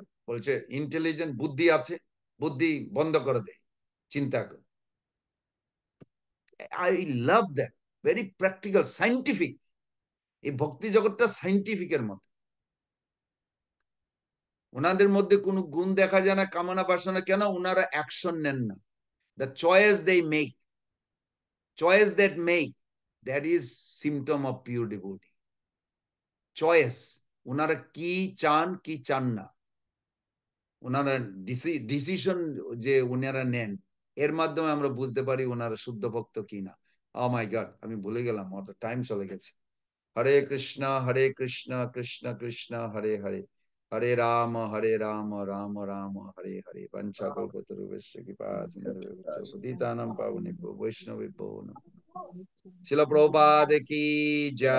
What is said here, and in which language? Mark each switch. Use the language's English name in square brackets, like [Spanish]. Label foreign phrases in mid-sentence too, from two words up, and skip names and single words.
[Bangla] বলছে ইন্টেলিজেন্ট, বুদ্ধি আছে, বুদ্ধি বন্ধ করে দেয়, চিন্তা করে। [English] I love that, very practical, scientific. [Bangla] এই ভক্তি জগৎটা সাইন্টিফিকের মতো। ওনাদের মধ্যে কোনো গুণ দেখা যায় না, কামনা বাসনা। কেন? ওনারা অ্যাকশন নেন না। [English] the choice they make, choice that make, that is symptom of pure devotee. [Bangla] চয়েস, ওনারা কি চান কি চান না, ওনারা ডিসিশন যে ওনারা নেন, এর মাধ্যমে আমরা বুঝতে পারি ওনারা শুদ্ধ ভক্ত কিনা। [English] oh my god, [Bangla] আমি ভুলে গেলাম, অত টাইম চলে গেছে। [Sanskrit] হরে কৃষ্ণ কৃষ্ণ কৃষ্ণ হরে হরে, হরে রাম রাম রাম হরে হরে। বঞ্চা কল্পতরুভ্যশ্চ কৃপা সিন্ধুভ্যশ্চ পতিতানাং পাবনেভ্যো বৈষ্ণবেভ্যো নমঃ। [Bangla] শিল প্রভুপাদ কি জয়।